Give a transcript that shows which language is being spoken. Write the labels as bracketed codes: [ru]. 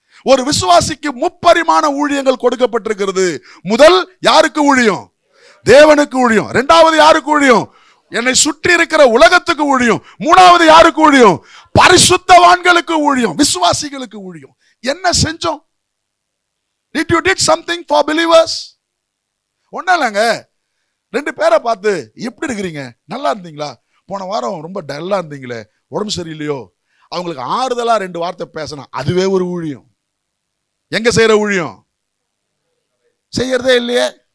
[ta] ஒரு விசுவாசிக்கு 3 பரிமாண ஊழியங்கள் கொடுக்கப்பட்டிருக்கிறது. முதல் யாருக்கு ஊழியம்? தேவனுக்கு ஊழியம். 2வது யாருக்கு ஊழியம்? என்னை சுற்றி இருக்கிற உலகத்துக்கு ஊழியம். 3வது யாருக்கு ஊழியம்? பரிசுத்தவான்களுக்கு ஊழியம், விசுவாசிகளுக்கு ஊழியம். என்ன செஞ்சோம்? [en] Did you did something for believers? [ta] ஒண்ணும் இல்லைங்க. 2 பேரை பார்த்து எப்படி இருக்கிறீங்க, நல்லா இருந்தீங்களா, போன வாரம் ரொம்ப டல்லா இருந்தீங்களே, உடம்பு சரியில்லையோ, அவங்களுக்கு ஆறுதலா 2 வார்த்தை பேசணும். அதுவே ஒரு ஊழியம். எங்க செய்யற ஊழியம்? செய்யறதே இல்லையே.